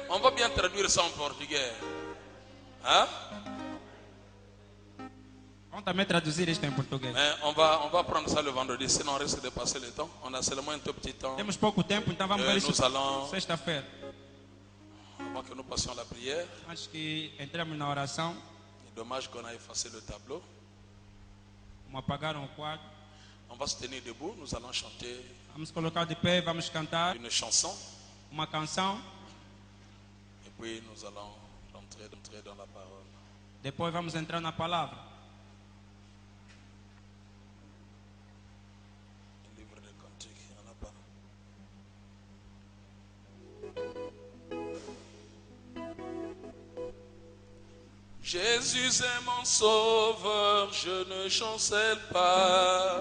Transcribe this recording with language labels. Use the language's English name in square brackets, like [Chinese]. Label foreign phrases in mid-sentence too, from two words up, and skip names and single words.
[French] pas bien traduire ça en portugais. Hein? [Portuguese] Vamos também traduzir isto em português. [French] Mais on va prendre ça le vendredi, sinon on risque de passer le temps. On a seulement un tout petit temps [Portuguese] Temos pouco tempo, então vamos ver isso [French] nous allons, [Portuguese] sexta-feira. [French] avant que nous passions la prière. [Portuguese] Antes que entremos na oração, [French] C'est dommage qu'on a effacé le tableau. [Portuguese] como apagaram o quadro, [French] On va se tenir debout, nous allons chanter [Portuguese] vamos colocar de pé, vamos cantar [French] une chanson. [Portuguese] uma canção. [French] Et puis nous allons rentrer dans la parole. [Portuguese] Depois vamos entrar na palavra. [French] Un livre de cantique, il n'y en a pas. Jésus est mon sauveur, je ne chancelle pas.